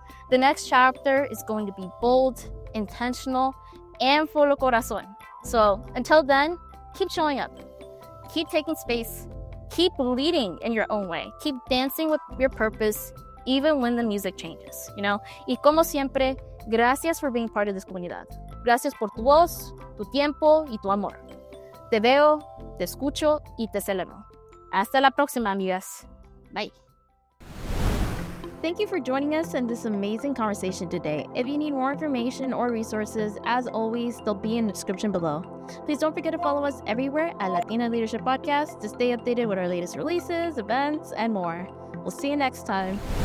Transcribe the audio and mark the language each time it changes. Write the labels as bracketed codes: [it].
[en] The next chapter is going to be bold, intentional, and full of corazón. So until then, keep showing up, keep taking space, keep leading in your own way, keep dancing with your purpose, even when the music changes, [es] Y como siempre, gracias [en] for being part of this comunidad. [es] Gracias por tu voz, tu tiempo y tu amor. Te veo, te escucho y te celebro. Hasta la próxima, amigas. Bye. [en] Thank you for joining us in this amazing conversation today. If you need more information or resources, as always, they'll be in the description below. Please don't forget to follow us everywhere at Latina Leadership Podcast to stay updated with our latest releases, events, and more. We'll see you next time.